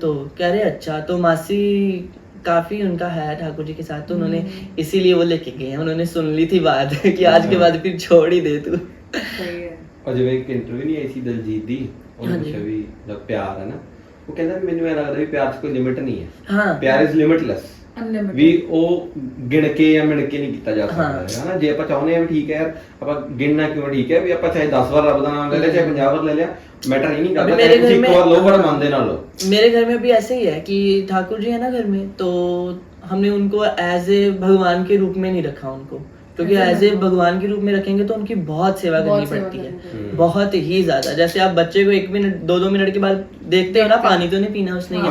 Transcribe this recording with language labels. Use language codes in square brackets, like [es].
[hi] तो कह रहे अच्छा, तो मासी काफी उनका है ठाकुर जी के साथ, तो उन्होंने इसीलिए वो लेके गए हैं, उन्होंने सुन ली थी बात कि आज के बाद फिर छोड़ ही दे तू। सही है। और जब एक इंटरव्यू नहीं आई थी दलजीत दी, उन्होंने पूछा भी जब प्यार है ना, वो कहता है मैंने लगता है प्यार से कोई लिमिट नहीं है, हाँ [en] प्यार is limitless Unlimited। [pa] ਵੀ ਉਹ ਗਿਣ ਕੇ ਜਾਂ ਮਿਣ ਕੇ ਨਹੀਂ ਕੀਤਾ ਜਾ ਸਕਦਾ ਹੈ ਨਾ। ਜੇ ਆਪਾਂ ਚਾਹੁੰਦੇ ਆ ਵੀ ਠੀਕ ਹੈ ਯਾਰ ਆਪਾਂ ਗਿਣਨਾ ਕਿਉਂ ਠੀਕ ਹੈ ਵੀ ਆਪਾਂ ਚਾਹੇ 10 ਵਾਰ ਰੱਬ ਦਾ ਨਾਮ ਲੈ ਲਿਆ ਚਾਹੇ 50 ਵਾਰ ਲੈ ਲਿਆ, [hi] मैटर ही नहीं करता, मेरे घर एक में बार लो बड़ा मानते ना लो। मेरे घर में भी ऐसे ही है कि ठाकुर जी है ना घर में, तो हमने उनको एज ए भगवान के रूप में नहीं रखा उनको, क्योंकि एज ए भगवान के रूप में रखेंगे तो उनकी बहुत सेवा करनी पड़ती है, बहुत ही ज्यादा। जैसे आप बच्चे को 1 मिनट 2-2 मिनट के बाद देखते हो ना, पानी तो नहीं पीना उसने,